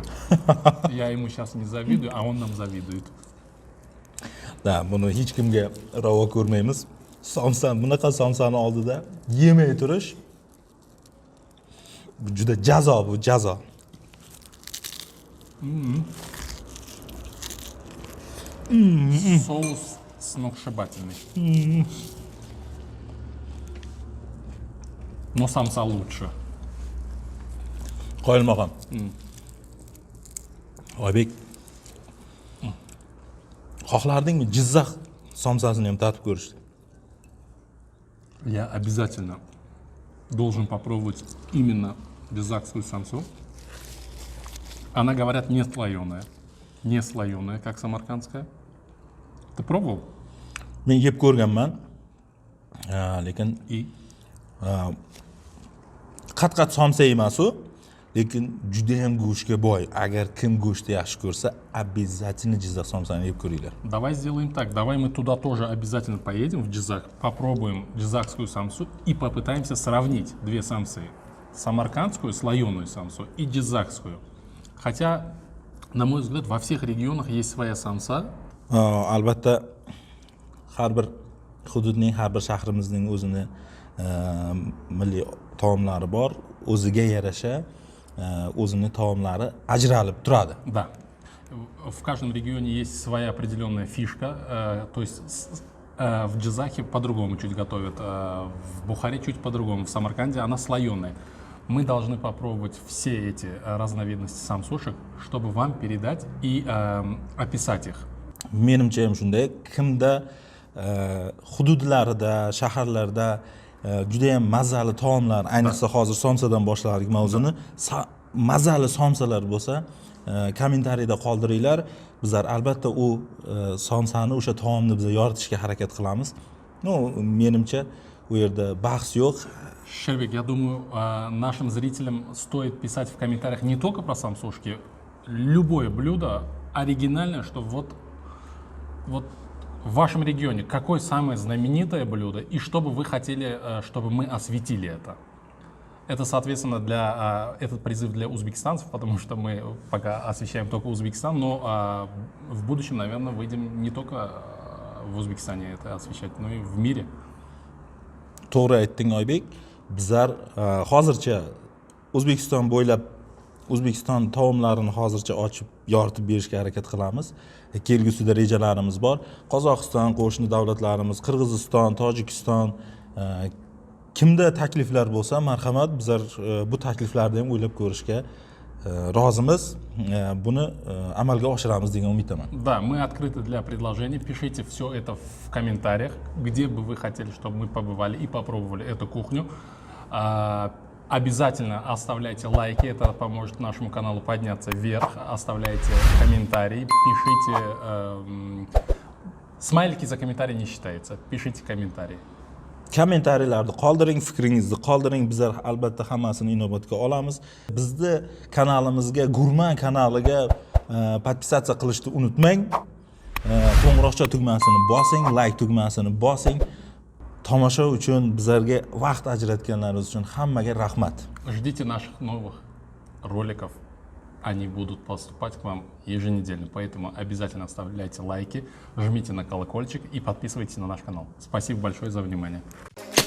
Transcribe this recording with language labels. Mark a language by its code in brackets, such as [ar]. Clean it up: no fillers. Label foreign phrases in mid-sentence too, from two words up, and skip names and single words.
[ru] Я ему сейчас не завидую, а он нам завидует. [uz] Da, buni hech kimga ravo ko'rmaymiz. Bunaqa somsani oldida yemay turish bu juda jazo, bu jazo. [ru] Соус сногсшибательный. Но самса лучше. [uz] Qoyil maqom. Oybek. Xohlardingmi Jizzax somsasini ham tatib ko'rishni? [ru] Я обязательно должен попробовать именно джизакскую самсу. Она, говорят, не слоеная. Не слоеная, как самаркандская. Ты пробовал? [uz] Men yeb ko'rganman. Lekin [ru] И? [uz] qat-qat somsa emas u, lekin juda ham go'shtga boy. Agar kim go'shtni yaxshi ko'rsa, обязательно Jizzax somsani yeb ko'ringlar. [ru] Давай сделаем так. Давай мы туда тоже обязательно поедем, в Джизак, попробуем джизакскую самсу и попытаемся сравнить две самсы. Самаркандскую слоеную самсу и джизакскую. Хотя, на мой взгляд, во всех регионах есть своя самса. [uz] Albatta har bir hududning, har bir shahrimizning o'zini milliy taomlari bor. O'ziga yarasha o'zini taomlari ajralib turadi. [ru] Да. В каждом регионе есть своя определенная фишка. То есть в Джизахе по-другому чуть готовят, в Бухаре чуть по-другому, в Самарканде она слоеная. Мы должны попробовать все эти разновидности самсушек, чтобы вам передать и описать их. [uz] Menimcha ham shunday. Kimda hududlarida, shaharlarda juda ham mazali taomlar, ayniqsa hozir somsadan boshladik mavzuni, mazali somsalar bo'lsa, kommentariyada qoldiringlar. Bizlar albatta u somsani, o'sha taomni biz yoritishga harakat qilamiz. Menimcha u yerda bahs yo'q. [ru] Щербек, я думаю, нашим зрителям стоит писать в комментариях не только про самсушки, любое блюдо оригинальное, что вот в вашем регионе какое самое знаменитое блюдо и что бы вы хотели, чтобы мы осветили это. Это, соответственно, этот призыв для узбекистанцев, потому что мы пока освещаем только Узбекистан, но в будущем, наверное, выйдем не только в Узбекистане это освещать, но и в мире. [uz] To'g'ri aytding Oybek. Bizlar hozircha O'zbekiston bo'ylab O'zbekiston taomlarini hozircha ochib, yoritib berishga harakat qilamiz. Kelgusida rejalarimiz bor. Qozog'iston, qo'shni davlatlarimiz, Qirg'iziston, Tojikiston, kimda takliflar bo'lsa, marhamat, bizlar bu takliflarni ham o'ylab ko'rishga rozimiz. Buni amalga oshiramiz degan umiddaman. [ru] Да, мы открыты для предложений. Пишите все это в комментариях, где бы вы хотели, чтобы мы побывали и попробовали эту кухню. Обязательно оставляйте лайки, это поможет нашему каналу подняться вверх. Оставляйте комментарии, пишите. Смайлики за комментарии не считается. Пишите комментарии. [uz] Kommentariyalarda qoldiring, fikringizni qoldiring. Bizlar albatta hammasini inobatga olamiz. Bizni kanalimizga, Gurman kanaliga podpisatsiya qilishni unutmang. Qo'ng'iroqcha tugmasini bosing, like tugmasini bosing. Tomosha uchun, bizlarga vaqt ajratganlaringiz uchun hammaga rahmat. [ru] Ждите наших новых роликов. Они будут поступать к вам еженедельно, поэтому обязательно оставляйте лайки, жмите на колокольчик и подписывайтесь на наш канал. Спасибо большое за внимание.